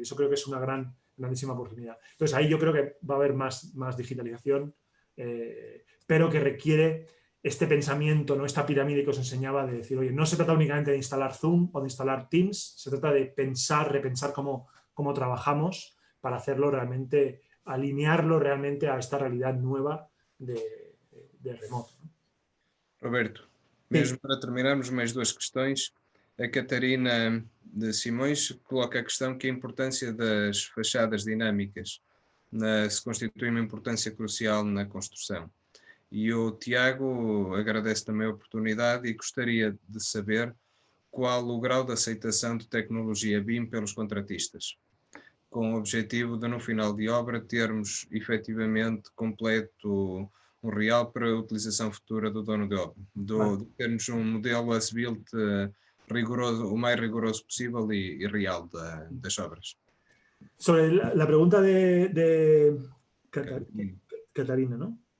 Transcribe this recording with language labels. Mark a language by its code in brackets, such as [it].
[es] Eso creo que es una grandísima oportunidad. Entonces, ahí yo creo que va a haber más digitalización, pero que requiere este pensamiento, ¿no? Esta pirámide que os enseñaba de decir, oye, no se trata únicamente de instalar Zoom o de instalar Teams, se trata de repensar cómo trabajamos para hacerlo realmente, alinearlo realmente a esta realidad nueva de remoto. [pt] Roberto, Sim. mesmo para terminarmos, mais duas questões. A Catarina de Simões coloca a questão que a importância das fachadas dinâmicas se constitui uma importância crucial na construção. E o Tiago agradece também a oportunidade e gostaria de saber qual o grau de aceitação de tecnologia BIM pelos contratistas, com o objetivo de, no final de obra, termos efetivamente completo um real para a utilização futura do dono de obra, de termos um modelo as-built rigoroso, o mais rigoroso possível e real das obras. [es] Sobre la pregunta de Catarina, ¿no?